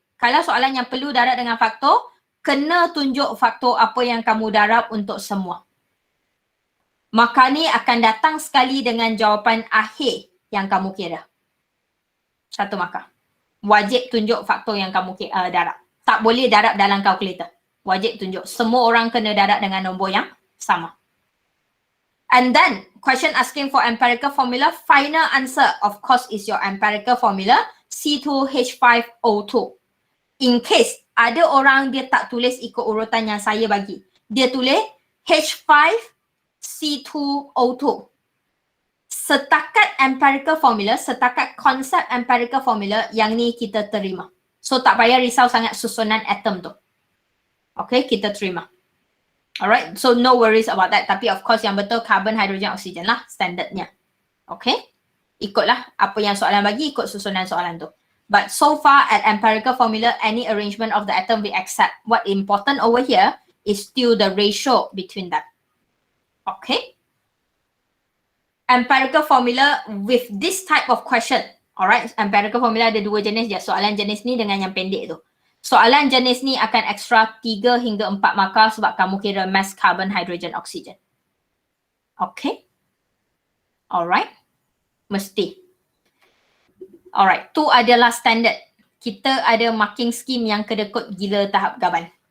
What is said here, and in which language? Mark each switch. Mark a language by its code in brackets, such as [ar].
[ms] Kalau soalan yang perlu darab dengan faktor, kena tunjuk faktor apa yang kamu darab untuk semua. Maka ni akan datang sekali dengan jawapan akhir yang kamu kira. Satu markah. Wajib tunjuk faktor yang kamu darab. Tak boleh darab dalam kalkulator. Wajib tunjuk. Semua orang kena darab dengan nombor yang sama. [en] And then, question asking for empirical formula. Final answer, of course, is your empirical formula, C2H8T02. In case [ms] ada orang dia tak tulis ikut urutan yang saya bagi. Dia tulis H5C2O2. Setakat empirical formula, setakat konsep empirical formula, yang ni kita terima. So tak payah risau sangat susunan atom tu. Okay, kita terima. [en] Alright, so no worries about that. [ms] Tapi [en] of course [ms] yang betul carbon, hydrogen, oxygen lah standardnya. Okay, ikutlah apa yang soalan bagi, ikut susunan soalan tu. [en] But so far at empirical formula, any arrangement of the atom we accept. What important over here is still the ratio between them. Okay. Empirical formula with this type of question. [ms] Alright, empirical formula ada dua jenis je. Soalan jenis ni dengan yang pendek tu. Soalan jenis ni akan extra 3 hingga 4 markah sebab kamu kira mass carbon, hydrogen, oxygen. Okay. Alright. Mesti. Alright, tu adalah standard. Kita ada marking scheme yang kedekut gila tahap gaban.